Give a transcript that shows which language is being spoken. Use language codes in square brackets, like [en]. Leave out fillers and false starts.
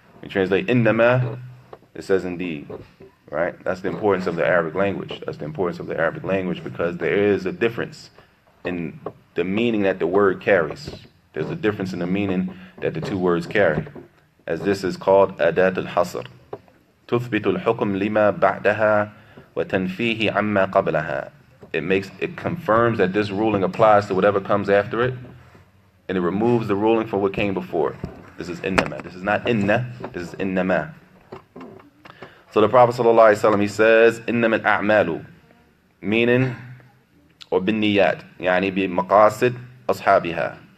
[en] We translate innama, it says indeed. Right? That's the importance of the Arabic language. That's the importance of the Arabic language, because there is a difference in the meaning that the word carries. There's a difference in the meaning that the two words carry. As this is called adat al-hasr. [ar] تثبت الحكم لما بعدها وتنفيه عما قبلها. [en] It confirms that this ruling applies to whatever comes after it, and it removes the ruling from what came before. This is innama. This is not inna, this is innama. So the Prophet ﷺ, he says, [ar] إِنَّمَا الْأَعْمَالُ, [en] meaning, or [ar] بِالنِّيَّات, يعني بِمَقَاصِدْ أَصْحَابِهَا.